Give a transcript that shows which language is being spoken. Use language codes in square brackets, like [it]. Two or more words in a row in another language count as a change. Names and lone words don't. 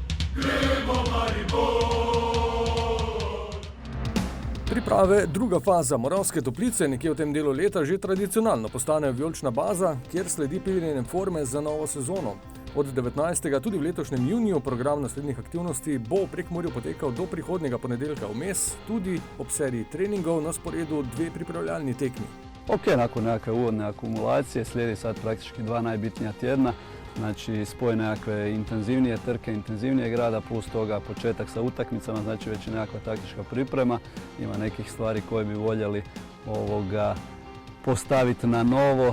[sl] Priprave, druga faza Moravske Toplice, nekje v tem delu leta že tradicionalno postanejo vijolična baza, kjer sledi piljenje forme za novo sezono. Od 19. tudi v letošnjem juniju program naslednjih aktivnosti bo v Prekmurju potekal do prihodnjega ponedeljka vmes, tudi ob seriji treningov na sporedu 2 pripravljalni tekmi. [hr] Ok, nakon nekakve uvodne akumulacije slijedi sad praktički 2 najbitnija tjedna. Znači spoj nekakve intenzivnije trke, intenzivnijeg rada, plus toga početak sa utakmicama, znači već je nekakva taktička priprema. Ima nekih stvari koje bi voljeli postaviti na novo.